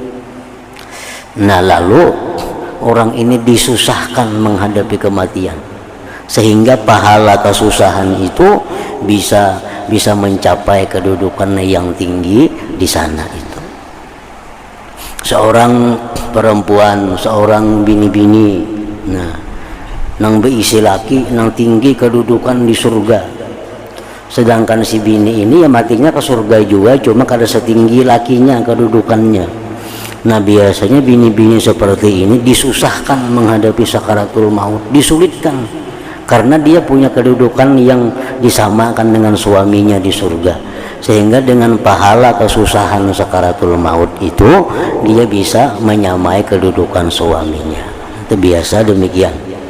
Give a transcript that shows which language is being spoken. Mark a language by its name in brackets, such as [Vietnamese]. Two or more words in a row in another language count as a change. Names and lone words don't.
[Indonesian] Nah, lalu orang ini disusahkan menghadapi kematian, sehingga pahala kesusahan itu bisa mencapai kedudukan yang tinggi di sana itu. [Banjar] Seorang perempuan, seorang bini-bini, nah nang beisi laki, nang tinggi kedudukan di surga, sedangkan si bini ini ya matinya ke surga juga, cuma kada setinggi lakinya kedudukannya. [Indonesian] Nah, biasanya bini-bini seperti ini disusahkan menghadapi sakaratul maut, disulitkan, karena dia punya kedudukan yang disamakan dengan suaminya di surga, sehingga dengan pahala kesusahan sakaratul maut itu dia bisa menyamai kedudukan suaminya. Itu biasa demikian.